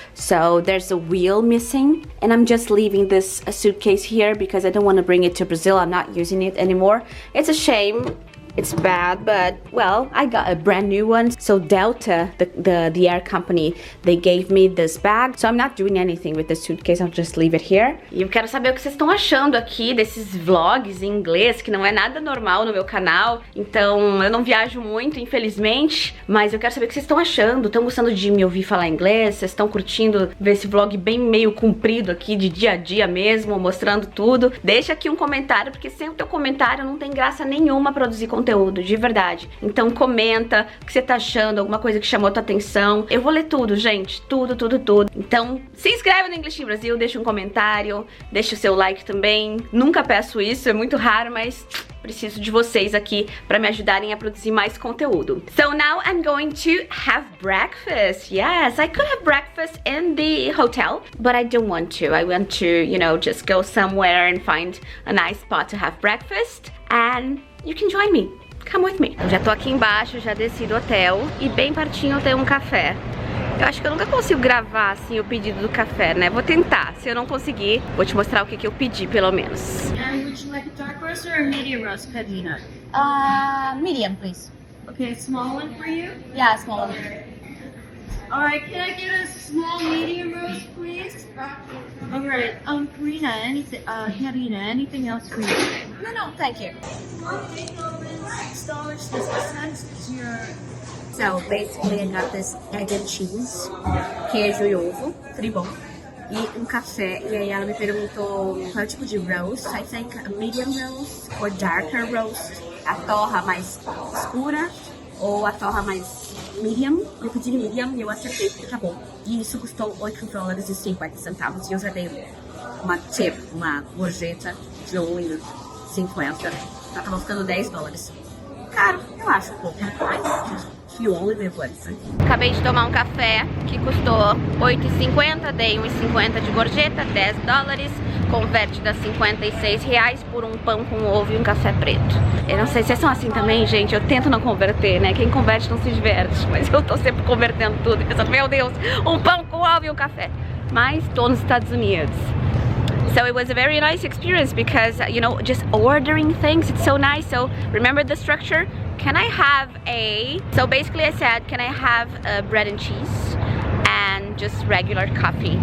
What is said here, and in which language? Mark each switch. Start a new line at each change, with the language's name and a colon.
English: So there's a wheel missing. And I'm just leaving this suitcase here because I don't want to bring it to Brazil. I'm not using it anymore. It's a shame. It's bad, but well, I got a brand new one. So Delta, the air company, they gave me this bag. So I'm not doing anything with the suitcase, I'll just leave it here.
Portuguese: E eu quero saber o que vocês estão achando aqui desses vlogs em inglês, que não é nada normal no meu canal. Então eu não viajo muito, infelizmente, mas eu quero saber o que vocês estão achando. Estão gostando de me ouvir falar inglês? Vocês estão curtindo ver esse vlog bem meio comprido aqui, de dia a dia mesmo, mostrando tudo? Deixa aqui um comentário, porque sem o teu comentário não tem graça nenhuma produzir conteúdo, de verdade. Então comenta o que você tá achando, alguma coisa que chamou tua atenção. Eu vou ler tudo, gente, tudo. Então se inscreve no English in Brasil, deixa um comentário, deixa o seu like também. Nunca peço isso, é muito raro, mas preciso de vocês aqui para me ajudarem a produzir mais conteúdo.
English: So now I'm going to have breakfast. Yes, I could have breakfast in the hotel, but I don't want to. I want to, you know, just go somewhere and find a nice spot to have breakfast, and you can join me. Come with me.
Portuguese: Eu já tô aqui embaixo, já desci do hotel e bem pertinho tem um café. Eu acho que eu nunca consigo gravar assim o pedido do café, né? Vou tentar. Se eu não conseguir, vou te mostrar o que eu pedi, pelo menos.
English: And would you like a dark roast or a medium roast, Carina? Medium, please. Okay, a small one for you? Yeah, small one. Alright, can I get a small medium roast, please? Alright, Karina, anything else for you? No, thank you. $6.50 is your... So basically I got this egg and cheese,
Portuguese: queijo e ovo, tribom, e um café. E aí ela me perguntou qual é o tipo de roast.
English: I think a medium roast or darker roast.
Portuguese: A torra mais escura ou a torra mais medium. Eu pedi medium e eu acertei porque tá bom. E isso custou $8,50 e eu já dei uma tip, uma gorjeta de $1,50. Ela tava ficando $10. Caro, eu acho um pouco, mas
English: you only live once.
Portuguese: Acabei de tomar um café que custou $8,50, dei $1,50 de gorjeta, $10, converte dá R$56 por um pão com ovo e um café preto. Eu não sei se vocês são assim também, gente, eu tento não converter, né? Quem converte não se diverte, mas eu tô sempre convertendo tudo e pensando, meu Deus, um pão com ovo e um café. mas tô nos Estados Unidos.
English: So it was a very nice experience because, you know, just ordering things, it's so nice. So remember the structure? Can I have a... So basically I said, can I have bread and cheese and just regular coffee?